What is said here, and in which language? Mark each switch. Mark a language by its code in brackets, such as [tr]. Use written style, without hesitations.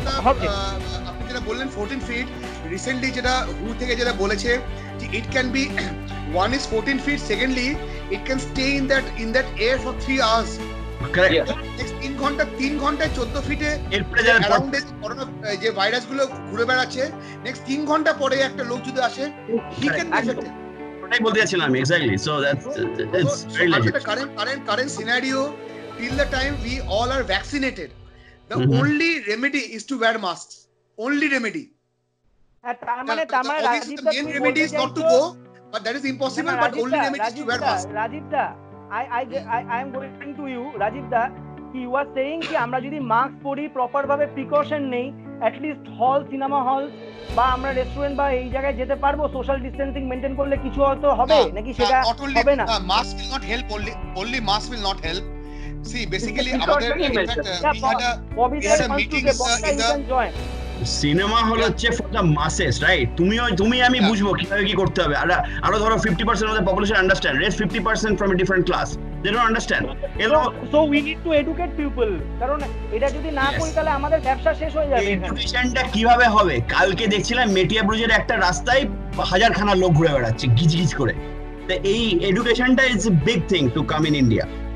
[bn] আপনি যেটা বললেন 14 ফিট, রিসেন্টলি যেটা হু থেকে যেটা বলেছে যে it can be [en] one is 14 feet, secondly it can stay in that air for 3 hours. Correct. [bn] Next 3 ঘন্টায় 14 ফিটে অ্যারাউন্ড করোনা যে ভাইরাস গুলো ঘুরে বেড়াচ্ছে, নেক্সট 3 ঘন্টা পরে একটা লোক যদি আসে [en] he can be affected. [bn] ওটাই বলতে যাচ্ছিলাম আমি, exactly. [en] So that's it's very legit. Current scenario, till the time we all are vaccinated, the only remedy is to wear masks. Only remedy. [bn] তার মানে [en] obviously the main remedy is not to go, but that is impossible. But only remedy is to wear mask. Rajiv da, I am going to you, Rajiv da. You are saying [bn] कि আমরা যদি mask পরি, proper ভাবে precaution নেই, at least হল, cinema hall বা আমরা restaurant বা এই জায়গায় যেতে পারবো, সোশ্যাল ডিসটেন্সিং মেইনটেইন করলে কিছু হয়তো হবে নাকি সেটা হবে না? [en] Mask will not help, only mask will not help. See, basically আমাদের in fact we had a meeting in the [bn] cinema hall হচ্ছে ফর দ্য মাসেস, রাইট? তুমি আমি বুঝবো কিভাবে কি করতে হবে। আরো ধরো [en] 50% of the population understand, rest 50% from a different class they don't understand. So we need to educate people, [bn] কারণ এটা যদি না করি তাহলে আমাদের ব্যবসা শেষ হয়ে যাবে। এডুকেশনটা কিভাবে হবে? কালকে দেখছিলাম মেটিয়া ব্রিজের একটা রাস্তায় হাজারখানা লোক ঘুরে বেড়াচ্ছে গিজগিজ করে। [en] তো এই এডুকেশনটা is a big thing to come in India.